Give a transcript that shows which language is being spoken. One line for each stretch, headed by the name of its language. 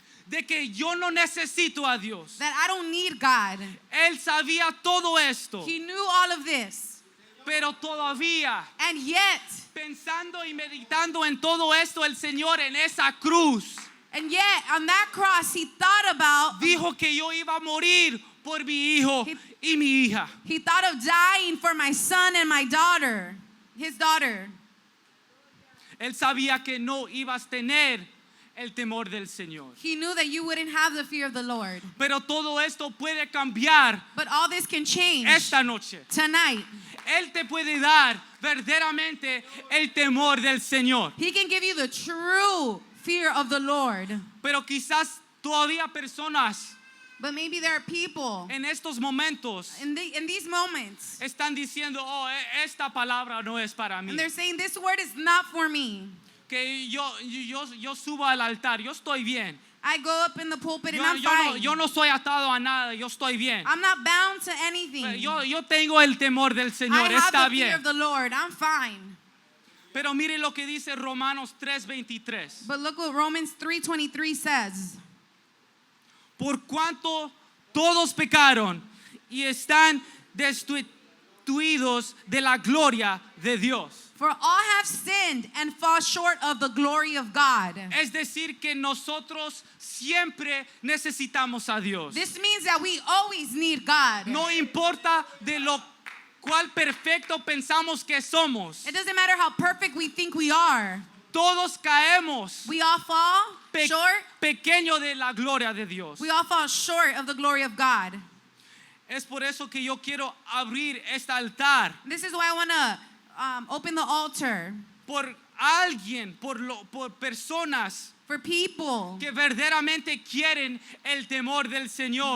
Spanish: de que yo no necesito a Dios.
English: that I don't need God.
Spanish: Él sabía todo esto,
English: He knew all of this.
Spanish: pero todavía
English: And yet,
Spanish: pensando y meditando en todo esto, el Señor en esa cruz
English: on that cross, he thought about,
Spanish: dijo que yo iba a morir por mi hijo y mi hija.
English: he thought of dying for my son and my daughter, his daughter.
Spanish: Él sabía que no ibas a tener el temor del Señor.
English: He knew that you wouldn't have the fear of the Lord.
Spanish: Pero todo esto puede cambiar
English: But all this can change
Spanish: esta noche.
English: tonight.
Spanish: Él te puede dar verdaderamente el temor del Señor.
English: He can give you the true fear of the Lord.
Spanish: Pero quizás todavía personas
English: But maybe there are people
Spanish: en estos momentos
English: in these moments,
Spanish: están diciendo, oh, esta palabra no es para mí.
English: and they're saying, this word is not for me.
Spanish: Que yo subo al altar, yo estoy bien.
English: I go up in the pulpit and I'm fine.
Spanish: Yo no soy atado a nada, yo estoy bien.
English: I'm not bound to anything.
Spanish: Yo tengo el temor del
English: I
Spanish: Señor,
English: have
Spanish: está
English: the fear
Spanish: bien.
English: of the Lord. I'm fine.
Spanish: Pero mire lo que dice Romanos 3:23.
English: But look what Romans 3:23 says.
Spanish: Por cuanto todos pecaron y están destituidos de la gloria de Dios.
English: For all have sinned and fall short of the glory of God.
Spanish: Es decir, que nosotros siempre necesitamos a Dios.
English: This means that we always need God.
Spanish: No importa de lo cual perfecto pensamos que somos.
English: It doesn't matter how perfect we think we are.
Spanish: Todos caemos
English: We all fall short.
Spanish: pequeño de la gloria de Dios.
English: We all fall short of the glory of God.
Spanish: Es por eso que yo quiero abrir este altar
English: This is why I want to open the altar
Spanish: por alguien, por personas
English: for people
Spanish: que verdaderamente quieren el temor del Señor